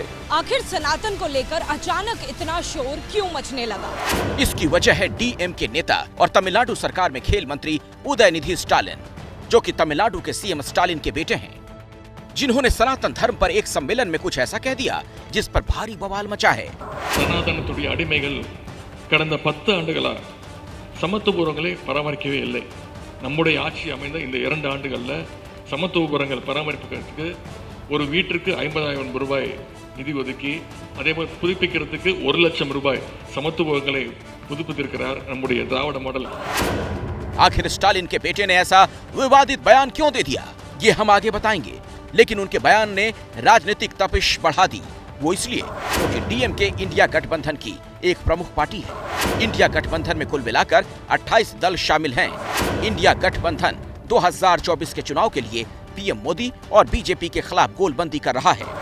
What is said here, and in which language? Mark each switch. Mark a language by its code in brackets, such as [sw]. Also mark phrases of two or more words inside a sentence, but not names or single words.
[hi] आखिर सनातन को लेकर अचानक इतना शोर क्यों मचने लगा? इसकी वजह है डीएमके नेता और तमिलनाडु सरकार में खेल मंत्री उदयनिधि स्टालिन, जो कि तमिलनाडु के सीएम स्टालिन के बेटे हैं, जिन्होंने सनातन धर्म पर एक सम्मेलन में कुछ ऐसा कह दिया जिस पर भारी बवाल मचा है। [ta] சனாதனத்துடைய அடிமைகள் கடந்த 10 ஆண்டுகளா சமத்துவபுரங்களை பராமரிக்கவே இல்லை। நம்முடைய ஆட்சி அமைந்த இந்த 2 ஆண்டுகள்ல சமத்துவபுரங்கள் பராமரிப்புக்கு ஒரு வீட்டிற்கு ₹50,000 நிதி ஒதுக்கி, அதேபோல் புதுப்பிக்கிறதுக்கு ₹1,00,000 சமத்துவபுரங்களை புதுப்பித்திருக்கிறார் நம்முடைய திராவிட மாடல்। [hi] आखिर स्टालिन के बेटे ने ऐसा विवादित बयान क्यों दे दिया, ये हम आगे बताएंगे। लेकिन उनके बयान ने राजनीतिक तपिश बढ़ा दी। वो इसलिए क्योंकि डीएमके इंडिया गठबंधन की एक प्रमुख पार्टी है। इंडिया गठबंधन में कुल मिलाकर 28 दल शामिल हैं। इंडिया गठबंधन 2024 के चुनाव के लिए पीएम मोदी और बीजेपी के खिलाफ गोलबंदी कर रहा है।